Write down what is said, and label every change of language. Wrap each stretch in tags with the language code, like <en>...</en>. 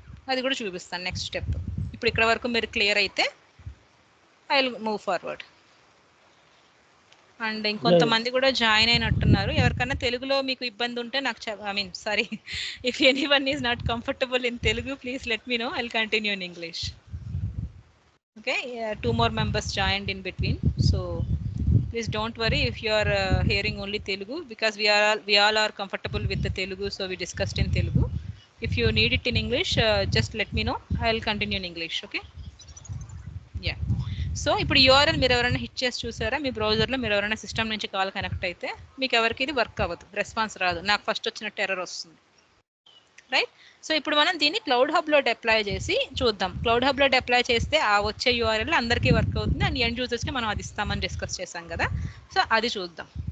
<te>అది కూడా చూపిస్తాను నెక్స్ట్ స్టెప్. ఇప్పుడు ఇక్కడ వరకు మీరు క్లియర్ అయితే</te> <en>I will move forward.</en> <te>And ఇంకొంతమంది కూడా జాయిన్ అయినట్టున్నారు. ఎవరికైనా తెలుగులో మీకు ఇబ్బంది ఉంటే నాకు sorry,</te> <en>If anyone is not comfortable in Telugu please let me know, I will continue in English. Okay, 2 more members joined in between, so please don't worry if you are hearing only Telugu, because we all are comfortable with the Telugu, so we discussed in Telugu. If you need it in English, just let me know, I'll continue in English. Okay, yeah.</en> <te>So ఇప్పుడు URL మీరు ఎవరైనా hit చేసి చూసారా మీ బ్రౌజర్లో? మీరు ఎవరైనా system నుంచి call connect అయితే మీకు ఎవరికి ఇది వర్క్ అవ్వదు, రెస్పాన్స్ రాదు, నాకు ఫస్ట్ వచ్చినట్టు ఎర్రర్ వస్తుంది, రైట్? సో ఇప్పుడు మనం దీన్ని క్లౌడ్ హబ్లో డిప్లాయ్ చేసి చూద్దాం. క్లౌడ్ హబ్లో డిప్లాయ్ చేస్తే ఆ వచ్చే యూఆర్ఎల్ అందరికీ వర్క్ అవుతుంది అండ్ ఎండ్ యూజర్స్కి మనం అది ఇస్తామని డిస్కస్ చేసాం కదా, సో అది చూద్దాం.</te>